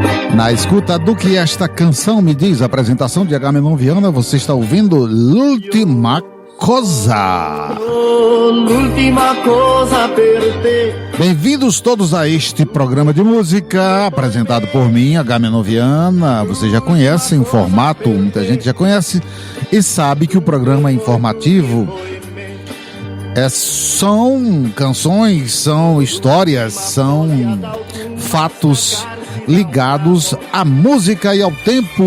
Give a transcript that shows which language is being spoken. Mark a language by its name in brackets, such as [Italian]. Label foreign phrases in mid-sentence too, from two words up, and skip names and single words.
[Portuguese] Na escuta do que esta canção me diz, a apresentação de Agamenon Viana, você está ouvindo L'Ultima Cosa. [Italian] L'ultima cosa per te. [Portuguese] Bem-vindos todos a este programa de música, apresentado por mim, Agamenon Viana. Vocês já conhecem o formato, muita gente já conhece e sabe que o programa é informativo. São canções, são histórias, são fatos ligados à música e ao tempo.